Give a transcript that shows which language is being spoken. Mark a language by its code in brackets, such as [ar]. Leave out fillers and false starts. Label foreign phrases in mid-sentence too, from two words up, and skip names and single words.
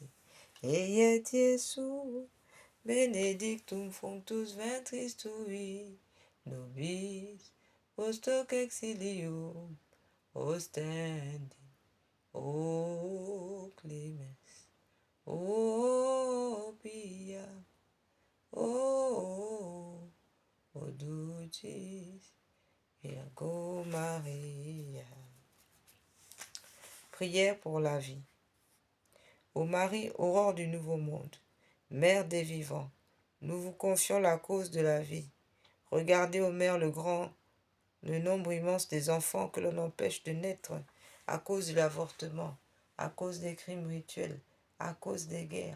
[la] Et Iesu, benedictum fructus ventris tui, nobis post hoc exilium ostendi. O clemens, o pia, o dulcis Virgo Maria. [fr] Prière pour la vie. Ô Marie, aurore du nouveau monde, mère des vivants, nous vous confions la cause de la vie. Regardez, ô mère, le nombre immense des enfants que l'on empêche de naître à cause de l'avortement, à cause des crimes rituels, à cause des guerres.